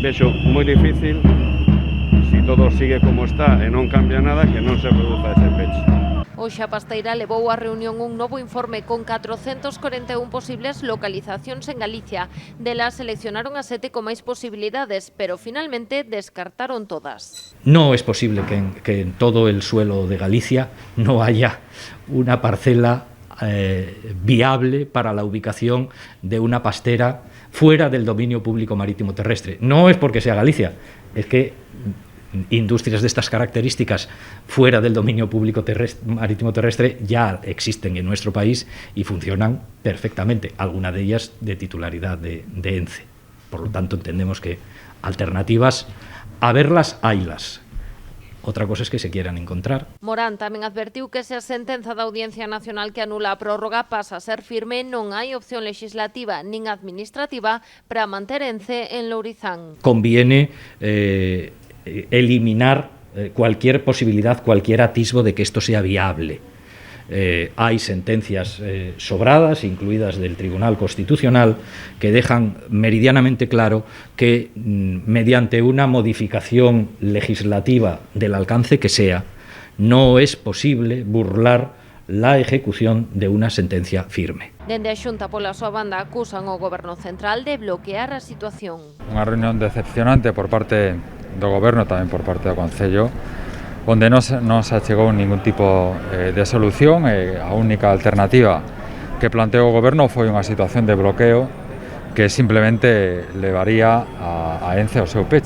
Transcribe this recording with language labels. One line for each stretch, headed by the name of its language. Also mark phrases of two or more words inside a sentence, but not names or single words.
Galician: Vexo moi difícil, se todo sigue como está e non cambia nada, que non se produza ese peche. Hoxe a Pasteira levou á reunión un novo informe con 441 posibles localizacións en Galicia. Delas seleccionaron as 7 con máis posibilidades, pero finalmente descartaron todas.
Spanish: No es posible que en todo el suelo de Galicia no haya una parcela viable para la ubicación de una pastera fuera del dominio público marítimo terrestre. No es porque sea Galicia, es que industrias de estas características fuera del dominio público marítimo terrestre ya existen en nuestro país y funcionan perfectamente, alguna de ellas de titularidad de ENCE. Por lo tanto, entendemos que alternativas, a verlas, haylas. Otra cosa es que se quieran encontrar.
Galician: Morán tamén advertiu que se a sentenza da Audiencia Nacional que anula a prórroga pasa a ser firme, non hai opción legislativa nin administrativa para manter ENCE en Lourizán.
Spanish: Conviene eliminar cualquier posibilidad, cualquier atisbo de que esto sea viable. Hay sentencias sobradas, incluidas del Tribunal Constitucional, que dejan meridianamente claro que mediante una modificación legislativa del alcance que sea, no es posible burlar la ejecución de una sentencia firme.
Galician: Dende a Xunta, pola súa banda, acusan ao Goberno Central de bloquear a situación. Unha reunión decepcionante por parte do Goberno, tamén por parte do Concello, onde non se achegou ningún tipo de solución. A única alternativa que planteou o Goberno foi unha situación de bloqueo que simplemente levaría a ENCE ao seu peche.